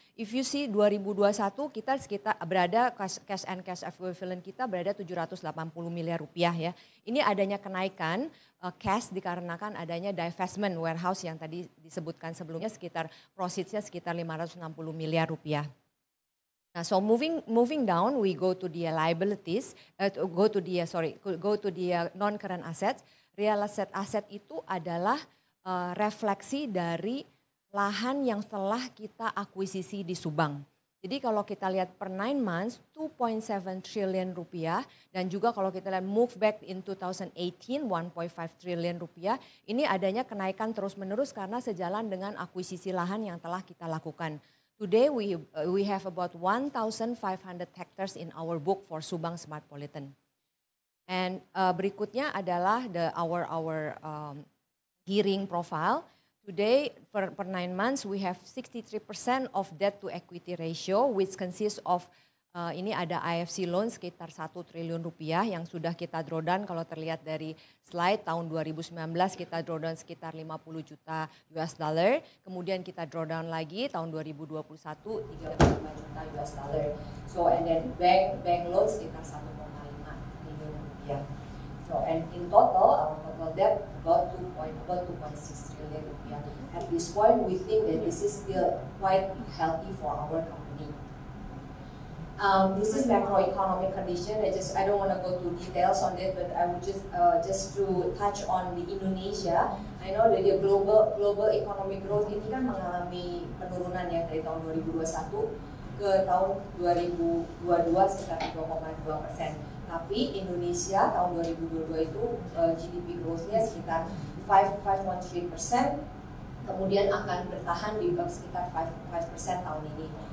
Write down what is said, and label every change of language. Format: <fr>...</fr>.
<id>If you see 2021 kita sekitar berada cash and cash equivalent kita berada 780 miliar rupiah ya. Ini adanya kenaikan cash dikarenakan adanya divestment warehouse yang tadi disebutkan sebelumnya, sekitar proceeds-nya sekitar 560 miliar rupiah.</id> <en>Nah, so moving down, we go to the liabilities, go to the non-current assets.</en> <id>Real asset itu adalah refleksi dari lahan yang telah kita akuisisi di Subang. Jadi kalau kita lihat per 9 months, 2.7 triliun rupiah, dan juga kalau kita lihat move back in 2018, 1.5 triliun rupiah, ini adanya kenaikan terus-menerus karena sejalan dengan akuisisi lahan yang telah kita lakukan.</id> <en>Today we have about 1,500 hectares in our book for Subang Smartpolitan. And berikutnya adalah our gearing profile. Today per 9 months we have 63% of debt to equity ratio, which consists of ini ada IFC loan sekitar 1 triliun rupiah yang sudah kita drawdown.</en> <id>Kalau terlihat dari slide tahun 2019 kita drawdown sekitar 50 juta US dollar. Kemudian kita drawdown lagi tahun 2021 35 juta US dollar.</id> <en>So and then bank loan sekitar 1,5 triliun rupiah. So and in total our total debt about 2.6 trillion rupiah. At this point we think that this is still quite healthy for our company. This is macroeconomic condition. I don't want to go to details on it, but I would just to touch on the Indonesia.</en> <id>I know that the global economic growth ini kan mengalami penurunan ya dari tahun 2021 ke tahun 2022 sekitar 3,2%. Tapi Indonesia tahun 2022 itu GDP growth-nya sekitar 5.3%, kemudian akan bertahan di sekitar 5% tahun ini.</id>